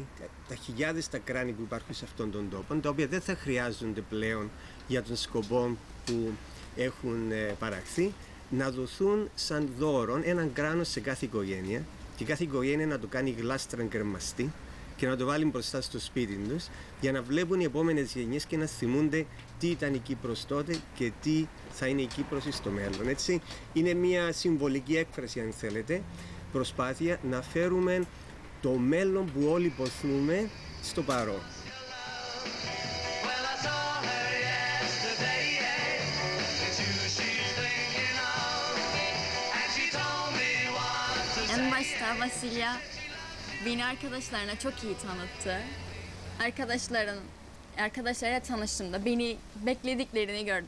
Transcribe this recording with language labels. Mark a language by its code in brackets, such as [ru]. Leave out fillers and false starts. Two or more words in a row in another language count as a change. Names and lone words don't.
[el] τα χιλιάδες τα κράνη που υπάρχουν σε αυτόν τον τόπο, τα οποία δεν θα χρειάζονται πλέον για τον σκοπό που έχουν παραχθεί, να δοθούν σαν δώρο έναν κράνος σε κάθε οικογένεια και κάθε οικογένεια να το κάνει γλάστρα κρεμαστή και να το βάλει μπροστά στο σπίτι τους για να βλέπουν οι επόμενες γενιές και να θυμούνται τι ήταν η Κύπρος τότε και τι θα είναι η Κύπρος στο μέλλον. Έτσι, είναι μια συμβολική έκφραση, αν θέλετε, προσπάθεια να φέρουμε το μέλλον που όλοι υποθούμε στο παρόν. [tr] En başta Vasilya beni arkadaşlarına çok iyi tanıttı. Arkadaşlarıyla tanıştığımda beni beklediklerini gördüm.